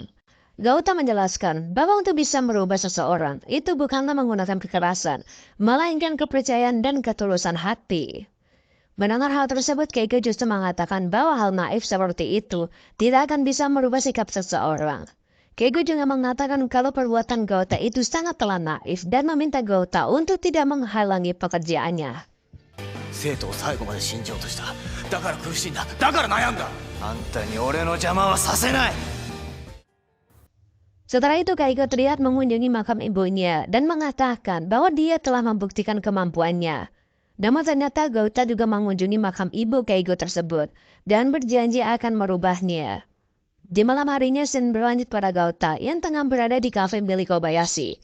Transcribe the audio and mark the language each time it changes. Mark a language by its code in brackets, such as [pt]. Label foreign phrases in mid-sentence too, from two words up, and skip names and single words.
[id] Gauta menjelaskan bahwa untuk bisa merubah seseorang itu bukanlah menggunakan kekerasan, melainkan kepercayaan dan ketulusan hati. Mendengar hal tersebut, Keigo justru mengatakan bahwa hal naif seperti itu tidak akan bisa merubah sikap seseorang. Keigo juga mengatakan kalau perbuatan Gauta itu sangatlah naif dan meminta Gauta untuk tidak menghalangi pekerjaannya. [ja] 生徒を最後まで信じようとした。だから苦しいんだ。だから悩んだ。あんたに俺の邪魔はさせない。 [id] Setelah itu Keigo terlihat mengunjungi makam ibunya dan mengatakan bahwa dia telah membuktikan kemampuannya. Namun ternyata Gauta juga mengunjungi makam ibu Keigo tersebut dan berjanji akan merubahnya. Di malam harinya Shin berlanjut pada Gauta yang tengah berada di kafe milik Kobayashi.